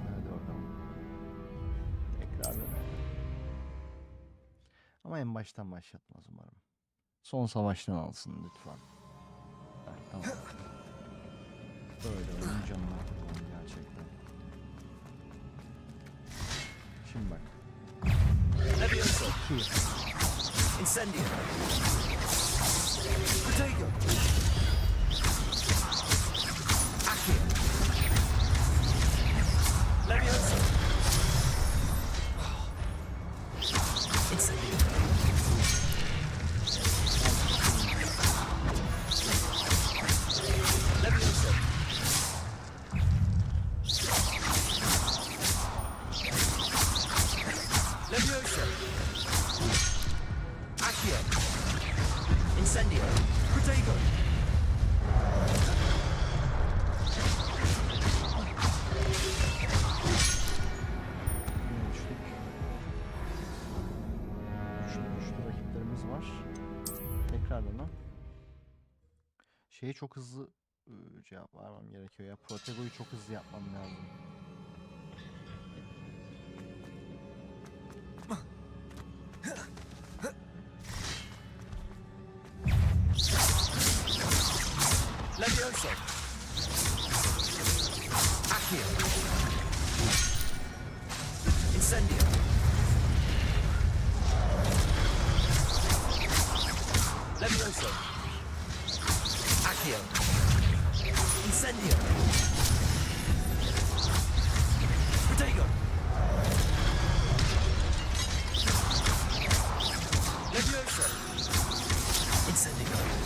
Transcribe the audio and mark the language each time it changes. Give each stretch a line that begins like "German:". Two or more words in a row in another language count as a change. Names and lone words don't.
Turkish: Hadi bakalım. Tekrarlama. Ama en baştan başlatmaz umarım. Son savaştan alsın lütfen. Evet, tamam. Böyle oyun canına kurban gerçekten. Şimdi bak.
Latin: Levioso. Incendio. Protego. Accio. Levioso. Incendio. Levioso. Levioso. Accio. Incendio. Protego.
Turkish: Güçlü rakiplerimiz var. Tekrardan mı? Şeye çok hızlı cevap vermem gerekiyor ya. Protego'yu çok hızlı yapmam lazım.
Latin: Levioso. Accio. Incendio. Levioso. Accio. Incendio. Protego. Levioso. Incendio.